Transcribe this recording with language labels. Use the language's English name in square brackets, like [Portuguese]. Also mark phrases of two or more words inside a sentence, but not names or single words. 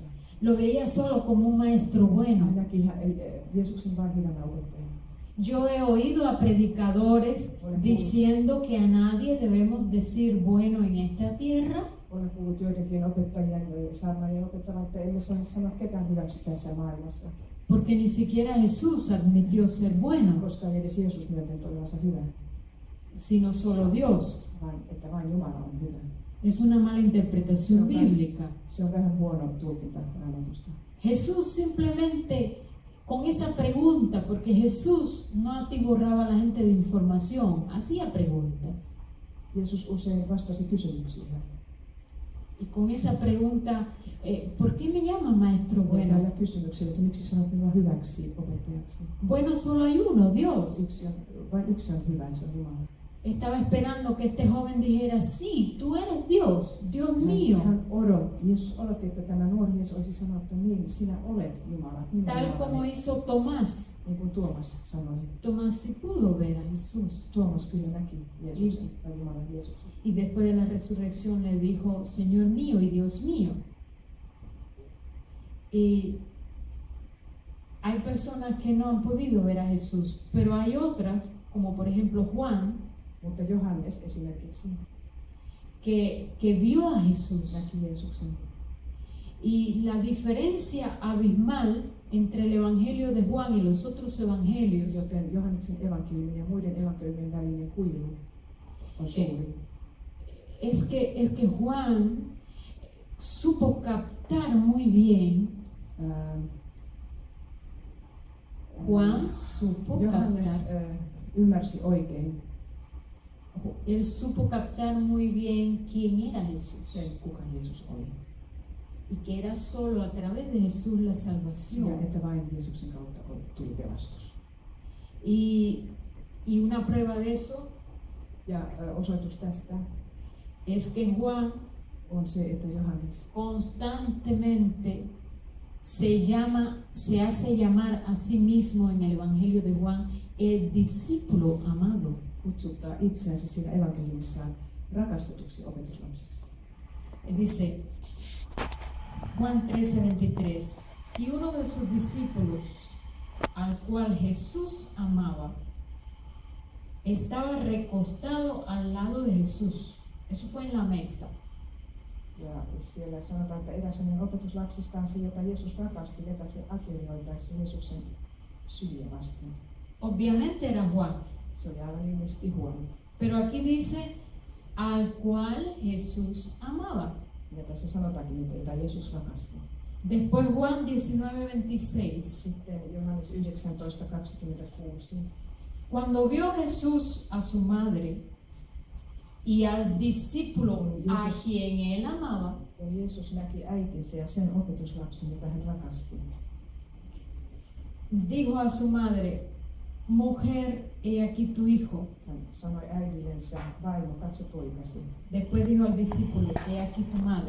[Spanish] lo veía solo como un maestro bueno. [Finnish] Hän näki Jeesuksen vain hyvänä opettajana. [Spanish] Yo he oído a predicadores diciendo que a nadie debemos decir bueno en esta tierra, [Finnish] Olen kuullut joidenkin opettajien, saarnaajien opettavan, että emme saa sanoa ketään hyväksi tässä maailmassa, [Spanish] porque ni siquiera Jesús admitió ser bueno, [Finnish] koska ei edes Jeesus myöntänyt olevansa hyvä, [Spanish] sino solo Dios. [Finnish] vaan että vain Jumala on hyvä. [Spanish] Es una mala interpretación bíblica. [Finnish] Se on vähän huono tulkinta Raamatusta. [Spanish] Jesús simplemente con esa pregunta, porque Jesús no atiborraba a la gente de información, hacía preguntas. [Finnish] Jeesus usein vastasi kysymyksiin. [Spanish] Y con esa pregunta, ¿por qué me llama maestro [Finnish] Ja [Spanish] bueno? [Finnish] näillä kysymyksillä, että miksi sanot minua hyväksi opettajaksi? [Spanish] Bueno, solo hay uno, Dios. [Finnish] Vain yksi on hyvä, se on Jumala. [Spanish] Estaba esperando que este joven dijera, sí, tú eres Dios, Dios mío. [Finnish] Hän odotti, Jeesus odotti, että tämä nuori mies olisi sanonut, että niin, sinä olet Jumala. Minä [Spanish] Tal [Finnish] Jumalani. [Spanish] como hizo Tomás. [Finnish] Niin kuin Tuomas sanoi. [Spanish] Tomás sí pudo ver a Jesús. [Finnish] Tuomas kyllä näki Jeesuksen tai Jumalan Jeesuksen. [Spanish] Y después de la resurrección le dijo, Señor mío y Dios mío. Y hay personas que no han podido ver a Jesús, pero hay otras, como por ejemplo Juan, [Finnish] Mutta Johannes esimerkiksi, [Spanish] que vio a Jesús. [Finnish] näki Jeesuksen. [Spanish] Y la diferencia abismal entre el Evangelio de Juan y los otros evangelios [Finnish] Joten Johanneksen evankeliumin ja muiden evankeliumien välinen kuilu on suuri. [Spanish] es que Juan supo captar muy bien. Juan supo [Finnish] Johannes [Spanish] captar. [Finnish] ymmärsi oikein [Spanish] Él supo captar muy bien quién era Jesús [Finnish] sen, kuka Jeesus oli. [Spanish] y que era solo a través de Jesús la [Finnish] Ja [Spanish] salvación. [Finnish] että vain Jeesuksen kautta tuli pelastus. [Spanish] Y una prueba de eso [Finnish] Ja osoitus tästä [Spanish] es que Juan [Finnish] on se, että Johannes [Spanish] constantemente se hace llamar a sí mismo en el Evangelio de Juan el discípulo amado. [Finnish] kutsuttaa itseänsä siinä evankeliumissaan rakastetuksi opetuslapseksi. [Spanish] Dice Juan 13:23, y uno de sus discípulos, al cual Jesús amaba, estaba recostado al lado de Jesús. Eso fue en la mesa. [Finnish] Ja siellä sanotaan, että eräs hänen opetuslapsistaan, se jota Jeesus rakasti, vetäisi aterioitaessa Jeesuksen syliä vasten. [Spanish] Obviamente era Juan, [Finnish] Se oli aivan ilmeisesti huono. [Spanish] pero aquí dice al cual Jesús amaba. [Finnish] Ja tässä sanotaankin nyt, että Jeesus rakasti. [Spanish] Después Juan 19:26. [Finnish] Sitten Johannes 19:26. [Spanish] Cuando vio Jesús a su madre y al discípulo a quien él amaba, [Finnish] Ja Jeesus näki äitinsä ja sen opetuslapsen, jota hän rakasti. [Spanish] dijo a su madre, mujer, he aquí tu hijo. [Finnish] Hän sanoi äidillensä, vaimo, katso poikasi. [Spanish] Después dijo al discípulo, he aquí tu madre.